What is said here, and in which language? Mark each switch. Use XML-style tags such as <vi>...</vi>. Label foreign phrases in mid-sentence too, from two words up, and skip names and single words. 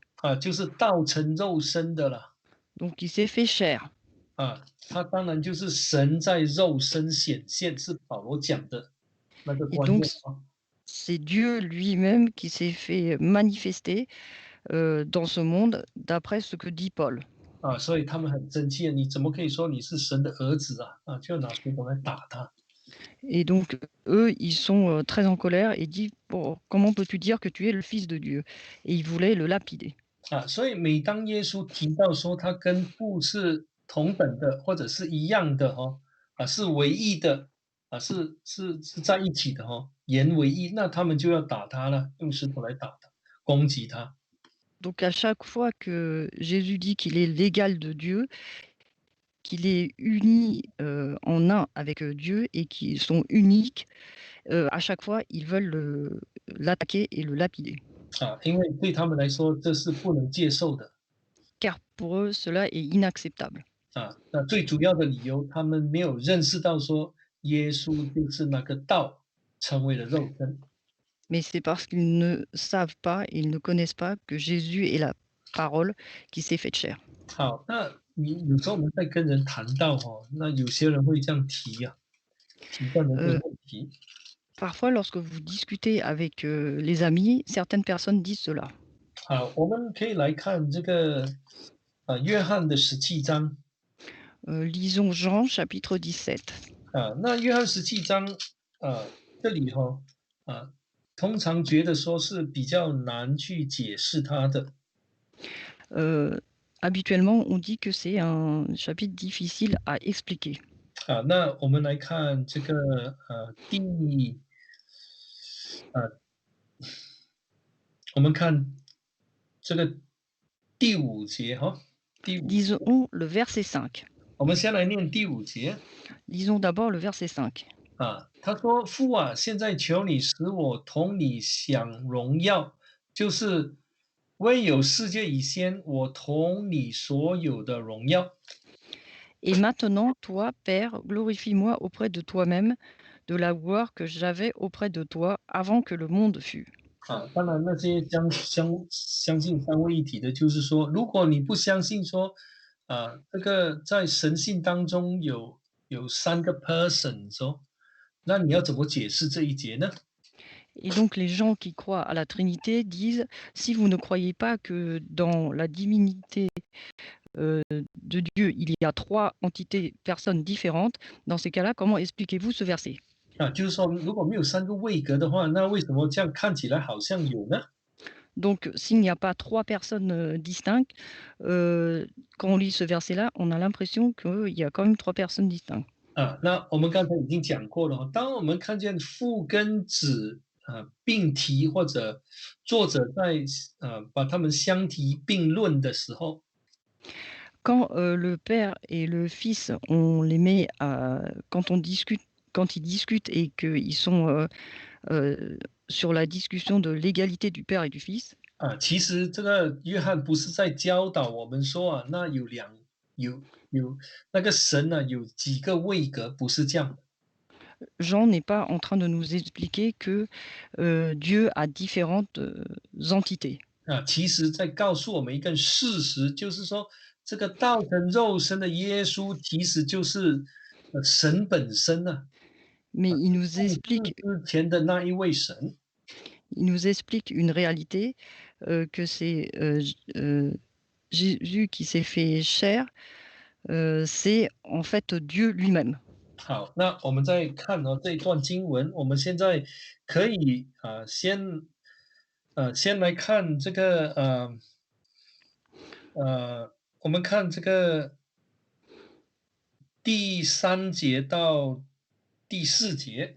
<zh>就是道成肉身的了。</zh> <fr>Donc il s'est fait chair.</fr> <zh>他当然就是神在肉身显现，是保罗讲的那个</zh> <fr>Et</fr> <zh>观</zh> <fr>donc</fr> <zh>念</zh> <fr>c'est Dieu lui-même qui s'est fait manifester dans ce monde, d'après ce que dit Paul.</fr> <zh>所以他们很生气，你怎么可以说你是神的儿子啊？就拿石头来打他。</zh> <fr>Et donc eux, ils sont très en colère et disent: Bon, comment peux-tu dire que tu es le Fils de Dieu? Et ils voulaient le lapider.</fr> <zh>所以每当耶稣提到说他跟父是同等的，或者是一样的是唯一的，是在一起的言为一，那他们就要打他了，用石头来打他，攻击他。</zh> <fr>Donc à chaque fois que Jésus dit qu'il est l'égal de Dieu, qu'il est uni en un avec Dieu et qu'ils sont uniques, à chaque fois, ils veulent l'attaquer et le lapider.</fr> <zh>因为对他们来说这是不能接受的。</zh> <fr>Car pour eux, cela est inacceptable.</fr> <zh>那最主要的理由，他们没有认识到说耶稣就是那个道成为了肉身。</zh> <fr>Mais c'est parce qu'ils ne savent pas, ils ne connaissent pas que Jésus est la parole qui s'est faite chair.</fr> <zh>好，那你有时候我们在跟人谈到那有些人会这样提这样的一个 Euh, 问题。</zh> <fr>Parfois, lorsque vous discutez avec les amis, certaines personnes disent cela.</fr> <zh>我们可以来看这个约翰的17章。</zh> <fr>Lisons Jean chapitre 17.</fr> <zh>那约翰17章这里通常觉得说是比较难去解释它的。</zh> <fr>Euh, Habituellement, on dit que c'est un chapitre difficile à expliquer.</fr> <zh>那我们来看这个呃，我们看这个第五节第五，</zh> <fr>Lisons le verset 5.</fr> <zh>我们先来念第五节。</zh> <fr>Lisons d'abord le verset 5.</fr> <zh>他说：父啊，现在求你使我同你享荣耀，就是未有世界以先，我同你所有的荣耀。</zh> <fr>Et maintenant, toi, Père, glorifie-moi auprès de toi-même de la gloire que j'avais auprès de toi avant que le monde fût.</fr> <zh>当然那些相信三位一体的，就是说，如果你不相信说，这个在神性当中有3个 person 那你要怎么解释这一节呢？</zh> <fr>Et donc les gens qui croient à la Trinité disent, si vous ne croyez pas que dans la divinité de Dieu, il y a trois entités, personnes différentes, dans ces cas-là, comment expliquez-vous ce verset?</fr> <zh>就是说如果没有3个位格的话，那为什么这样看起来好像有呢？</zh> <fr>Donc s'il n'y a pas trois personnes distinctes, quand on lit ce verset-là, on a l'impression qu'il y a quand même trois personnes distinctes.</fr> <zh>那我们刚才已经讲过了当我们看见父跟子并提，或者作者在把他们相提并论的时候，</zh> <fr>Quand le père et le fils, on les met quand ils discutent et qu'ils sont sur la discussion de l'égalité du père et du fils,</fr> <zh>其实这个约翰不是在教导我们说那有有那个神呢，有几个位格，不是这样的。</zh> <fr>Jean n'est pas en train de nous expliquer que, Dieu a différentes, entités.</fr> <zh>啊，其实在告诉我们一个事实，就是说这个道成肉身的耶稣，其实就是神本身呢、</zh> <fr>Mais</fr> <zh>在世之前的那一位神。</zh> <fr>il nous explique une réalité, que c'est, Jésus qui s'est fait chair, c'est en fait Dieu lui-même.</fr> <zh>好，那我们再看这一段经文，我们现在可以先来看这个我们看这个第3节到第4节。</zh>